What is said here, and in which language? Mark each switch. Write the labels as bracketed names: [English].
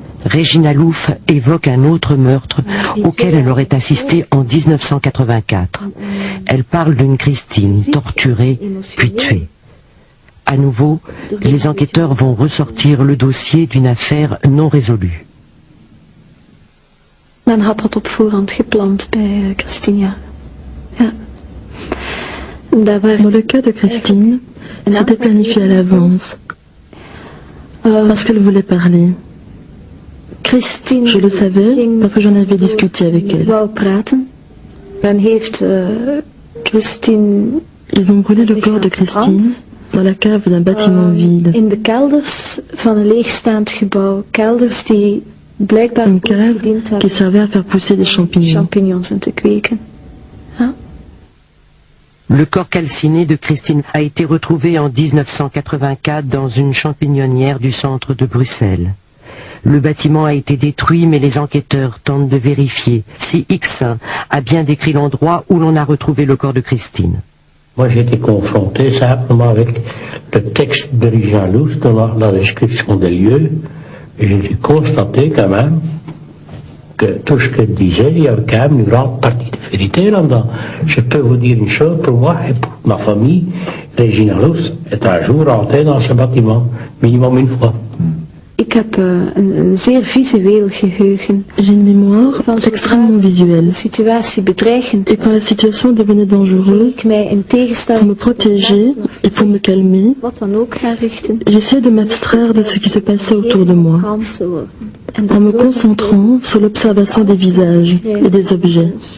[French] Regina Louf évoque un autre meurtre auquel elle aurait assisté en 1984. Elle parle d'une Christine torturée puis tuée. À nouveau, les enquêteurs vont ressortir le dossier d'une affaire non résolue. [Dutch] Men had dat op voorhand gepland bij Christina. Ja. [French] Dans le cas de Christine, c'était planifié à l'avance, parce qu'elle voulait parler. Je le savais parce que j'en avais discuté avec elle. Ils ont brûlé le corps de Christine dans la cave d'un bâtiment vide. [Dutch] In de kelders van een leegstaand gebouw. Kelders die blijkbaar [French] une cave qui servait à faire pousser des champignons. [Dutch] En te kweken. Ja. [French] Le corps calciné de Christine a été retrouvé en 1984 dans une champignonnière du centre de Bruxelles. Le bâtiment a été détruit, mais les enquêteurs tentent de vérifier si X1 a bien décrit l'endroit où l'on a retrouvé le corps de Christine. Moi, j'ai été confronté simplement avec le texte de Regina Louf dans la description des lieux, et j'ai dû constater quand même que tout ce qu'elle disait, il y avait quand même une grande partie de vérité là-dedans. Je peux vous dire une chose, pour moi et pour ma famille, Regina Louf est un jour rentrée dans ce bâtiment, minimum une fois. [Dutch] Ik heb een zeer visueel geheugen. [French] J'ai une mémoire extrêmement visuelle. Et quand la situation devenait dangereuse, pour me protéger et pour me calmer, j'essayais de m'abstraire de ce qui se passait autour de moi, en me concentrant sur l'observation des visages et des objets.